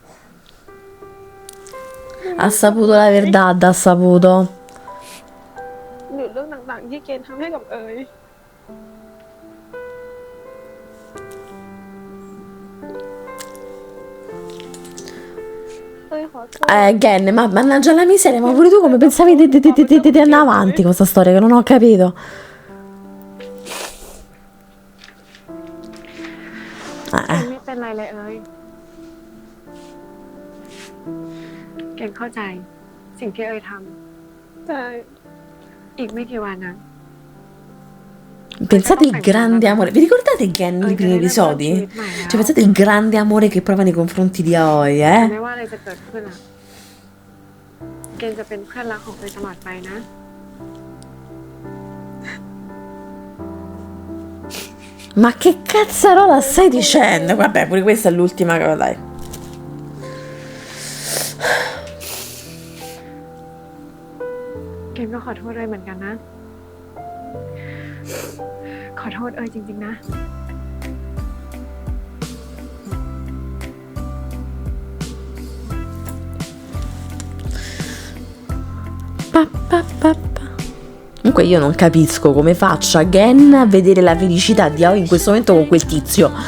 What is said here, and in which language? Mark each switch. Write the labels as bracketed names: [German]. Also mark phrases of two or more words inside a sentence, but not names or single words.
[Italian] Ha saputo la verità, ha saputo. [Thai] หรือเรื่องต่างๆที่เกณฑ์ทำให้กับเอย เอยขอโทษ [Italian] Gen, ma mannaggia la miseria, ma pure tu come pensavi di andare avanti con questa storia che non ho capito? [Thai] ไม่เป็นไรเลยเอ้ยเกณฑ์เข้าใจสิ่งที่เอ้ยท แต่ ำอีกไม่กี่วันนะ [Italian] Pensate il grande amore. Vi ricordate Gen nei primi episodi? Cioè, pensate il grande amore che prova nei confronti di Aoi, [Thai] ไม่ว่าอะไรจะเกิดขึ้นอะเกณฑ์จะเป็นเพื่อนรักของเอ้ยตลอดไปนะ [Italian] Ma che cazzarola stai dicendo? Vabbè, pure questa è l'ultima cosa, dai. [Thai] เกณฑ์ก็ขอโทษเอ้ยเหมือนกันนะ ขอโทษเอ้ยจริงๆนะ [Italian] Comunque io non capisco come faccia Gen a vedere la felicità di Aoi in questo momento con quel tizio.